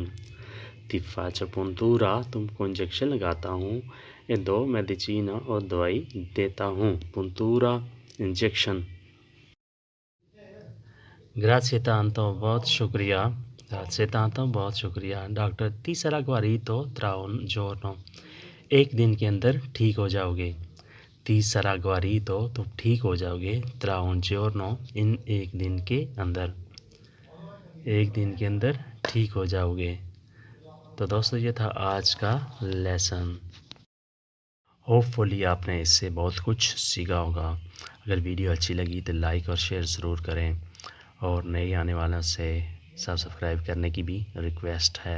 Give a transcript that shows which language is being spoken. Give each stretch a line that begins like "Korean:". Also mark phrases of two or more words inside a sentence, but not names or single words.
Italian: ti faccio puntura,
Hindi: तुमको इंजेक्शन लगाता हूँ।
Italian: e do medicina,
Hindi: और दवाई देता हूँ।
Italian: puntura, इंजेक्शन। grazie tanto,
Hindi: बहुत शुक्रिया।
Italian: grazie tanto,
Hindi: बहुत शुक्रिया। डॉक्टर
Italian: ti sarà guarito tra un giorno,
Hindi: एक दिन के अंदर ठीक हो जाओगे।
Italian: ti sarà guarito,
Hindi: तुम ठीक हो जाओगे।
Italian: tra un giorno,
Hindi: इन एक दिन के अंदर, एक दिन के अंदर ठीक हो जाओगे। तो दोस्तों ये था आज का लेसन। होपफुली आपने इससे बहुत कुछ सीखा होगा। अगर वीडियो अच्छी लगी तो लाइक और शेयर ज़रूर करें, और नए आने वालों से सब्सक्राइब करने की भी रिक्वेस्ट है।